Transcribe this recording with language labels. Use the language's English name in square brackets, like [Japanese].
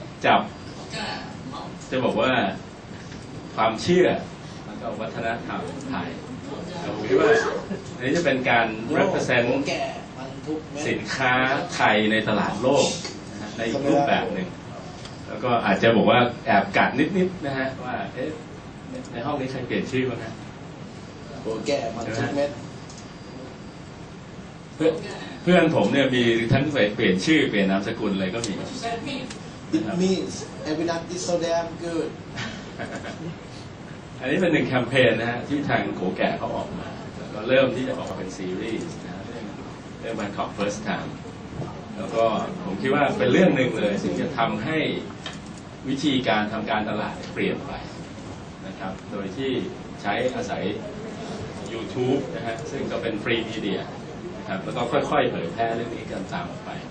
[Thai] จับจะบอกว่าความเชื่อแล้วก็วัฒนธรรมไทยผมคิดว่าอันนี้จะเป็นการ represent สินค้าไทยในตลาดโลกนะฮะในอีกรูปแบบหนึ่งแล้วก็อาจจะบอกว่าแอบกัดนิดๆนะฮะว่าในห้องนี้ใครเปลี่ยนชื่อบ้างฮะ โอ้แก่มันทุกเม็ด เพื่อนผมเนี่ยมีทั้งเปลี่ยนชื่อเปลี่ยนนามสกุลอะไรก็มี [English] It means every night is so damn good [Thai] อันนี้เป็นหนึ่งแคมเปญนะฮะที่ทางโกแก่เขาออกมาแล้วก็เริ่มที่จะออกมาเป็นซีรีส์นะเรื่อง Bangkok First Time แล้วก็ผมคิดว่าเป็นเรื่องหนึ่งเลยซึ่งจะทำให้วิธีการทำการตลาดเปลี่ยนไปนะครับโดยที่ใช้อาศัย YouTube นะฮะซึ่งก็เป็นฟรีมีเดียนะครับแล้วก็ค่อยๆเผยแพร่เรื่องนี้กันตามออกไป